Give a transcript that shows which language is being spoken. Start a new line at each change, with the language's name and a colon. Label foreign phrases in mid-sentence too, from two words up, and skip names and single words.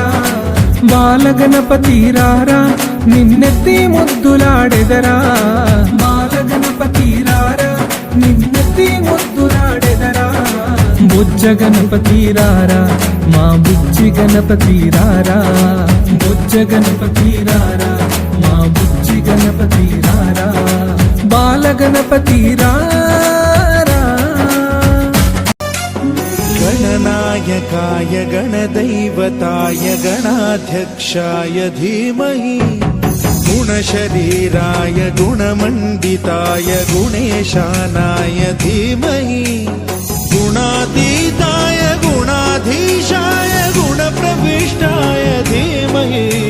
Telugu: బాలగణపతి రారా నిన్నెత్తి ముద్దులాడెదరా బాలగణపతి రారా నిన్నెత్తి ముద్దులాడెదరా బుజ్జ గణపతి రారా మా బుజ్జి గణపతి రారా బుజ్జ గణపతి రారా మా బుజ్జి గణపతి రారా బాలగణపతి రారా
Sanskrit: गणनायकाय गणदैवताय गणाध्यक्षाय धीमहि गुणशरीराय गुणमण्डिताय गुणेशानाय धीमहि गुणातीताय गुणाधीशाय गुणप्रविष्टाय धीमहि